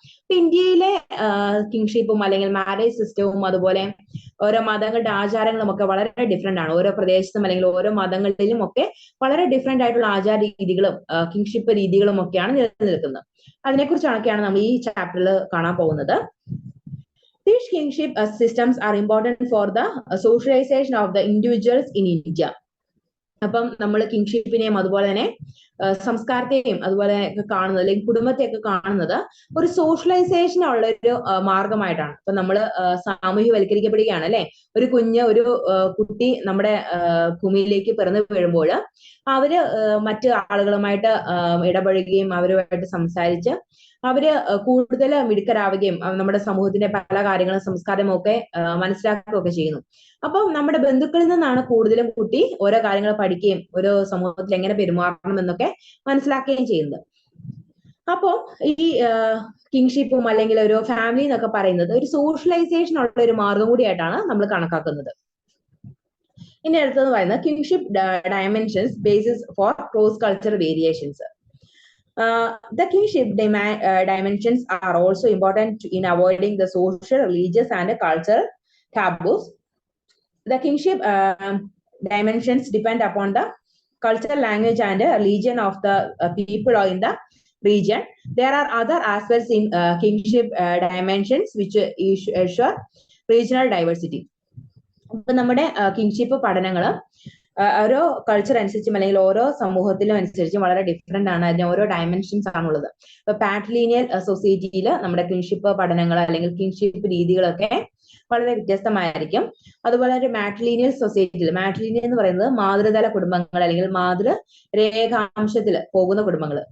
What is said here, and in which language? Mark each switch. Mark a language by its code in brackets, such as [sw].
[ml] അപ്പൊ ഇന്ത്യയിലെ കിങ്ഷിപ്പും അല്ലെങ്കിൽ മാരേജ് സിസ്റ്റവും അതുപോലെ ഓരോ മതങ്ങളുടെ ആചാരങ്ങളും ഒക്കെ വളരെ ഡിഫറെന്റ് ആണ്. ഓരോ പ്രദേശത്തും അല്ലെങ്കിൽ ഓരോ മതങ്ങളിലും ഒക്കെ വളരെ ഡിഫറെന്റ് ആയിട്ടുള്ള ആചാര രീതികളും കിങ്ഷിപ്പ് രീതികളും ഒക്കെയാണ് നിലനിൽക്കുന്നത്. അതിനെക്കുറിച്ചൊക്കെയാണ് നമ്മൾ ഈ ചാപ്റ്ററിൽ കാണാൻ പോകുന്നത്. [en] These kingship systems are important for the socialization of the individuals in India. [ml] അപ്പം നമ്മൾ കിങ്ഷിപ്പിനെയും അതുപോലെ തന്നെ സംസ്കാരത്തെയും അതുപോലെ കാണുന്നത് അല്ലെങ്കിൽ കുടുംബത്തെയൊക്കെ കാണുന്നത് ഒരു സോഷ്യലൈസേഷൻ ഉള്ള ഒരു മാർഗമായിട്ടാണ്. ഇപ്പൊ നമ്മൾ സാമൂഹ്യവൽക്കരിക്കപ്പെടുകയാണ് അല്ലെ. ഒരു കുട്ടി നമ്മുടെ ഭൂമിയിലേക്ക് പിറന്നു വീഴുമ്പോൾ അവര് മറ്റു ആളുകളുമായിട്ട് ഇടപഴകുകയും അവരുമായിട്ട് സംസാരിച്ച് അവര് കൂടുതൽ മിടുക്കരാവുകയും നമ്മുടെ സമൂഹത്തിന്റെ പല കാര്യങ്ങളും സംസ്കാരവും ഒക്കെ മനസ്സിലാക്കുകയൊക്കെ ചെയ്യുന്നു. അപ്പം നമ്മുടെ ബന്ധുക്കളിൽ നിന്നാണ് കൂടുതലും കുട്ടി ഓരോ കാര്യങ്ങൾ പഠിക്കുകയും ഓരോ സമൂഹത്തിൽ എങ്ങനെ പെരുമാറണം എന്നൊക്കെ മനസ്സിലാക്കുകയും ചെയ്യുന്നത്. അപ്പോ ഈ കിങ്ഷിപ്പും അല്ലെങ്കിൽ ഒരു ഫാമിലി എന്നൊക്കെ പറയുന്നത് ഒരു സോഷ്യലൈസേഷൻ ഉള്ള ഒരു മാർഗം കൂടിയായിട്ടാണ് നമ്മൾ കണക്കാക്കുന്നത്. ഇനി അടുത്തത് പറയുന്നത് [en] Kinship dimensions basis for cross culture variations. The kinship dimensions are also important in avoiding the social, religious, and cultural taboos. The kinship dimensions depend upon the cultural, language, and religion of the people in the region. There are other aspects in kinship dimensions which ensure regional diversity. [ml] ഇപ്പൊ നമ്മുടെ kingship പഠനങ്ങൾ ഓരോ culture അനുസരിച്ചും അല്ലെങ്കിൽ ഓരോ സമൂഹത്തിലും അനുസരിച്ചും വളരെ ഡിഫറെന്റ് ആണ്. അതിന് ഓരോ ഡയമെൻഷൻസ് ആണുള്ളത്. ഇപ്പൊ പാട്രിലീനിയൽ സൊസൈറ്റിയിൽ നമ്മുടെ കിൻഷിപ്പ് പഠനങ്ങൾ അല്ലെങ്കിൽ കിൻഷിപ്പ് രീതികളൊക്കെ വളരെ വ്യത്യസ്തമായിരിക്കും. അതുപോലെ ഒരു മാട്രിലീനിയൽ സൊസൈറ്റിയിൽ, മാട്രിലീനിയൽ എന്ന് പറയുന്നത് മാതൃതല കുടുംബങ്ങൾ അല്ലെങ്കിൽ മാതൃ രേഖാംശത്തിൽ പോകുന്ന കുടുംബങ്ങൾ.